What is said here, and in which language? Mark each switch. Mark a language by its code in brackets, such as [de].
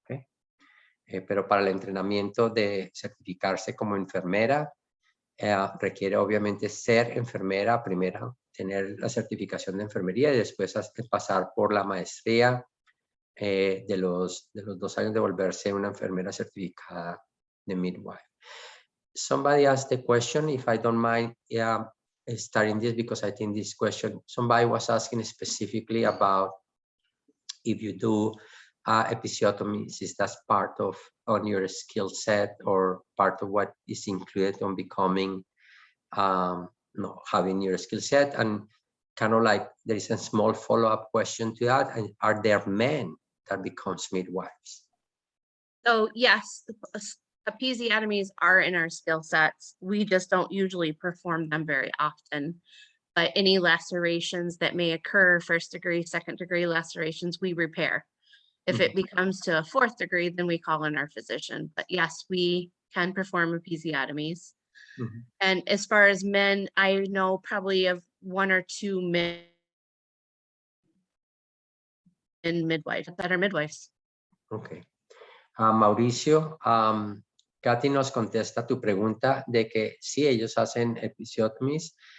[es] ¿Okay? Pero para el entrenamiento de certificarse como enfermera, requiere obviamente ser enfermera primero, tener la certificación de enfermería y después pasar por la maestría de los 2 años de volverse una enfermera certificada de midwife. [en] Somebody asked the question, if I don't mind starting this, because I think this question, somebody was asking specifically about if you do episiotomies, is that part of on your skill set or part of what is included on becoming, having your skill set? And kind of like there is a small follow-up question to that. And are there men that becomes midwives? So yes, episiotomies are in our skill sets. We just don't usually perform them very often. But any lacerations that may occur, 1st degree, 2nd degree lacerations, we repair. If it becomes to a 4th degree, then we call in our physician. But yes, we can perform episiotomies. And as far as men, I know probably of 1 or 2 men in midwife that are midwives. Okay. [es] Mauricio, Cathy nos contesta tu pregunta de que sí, ellos hacen episiotomies.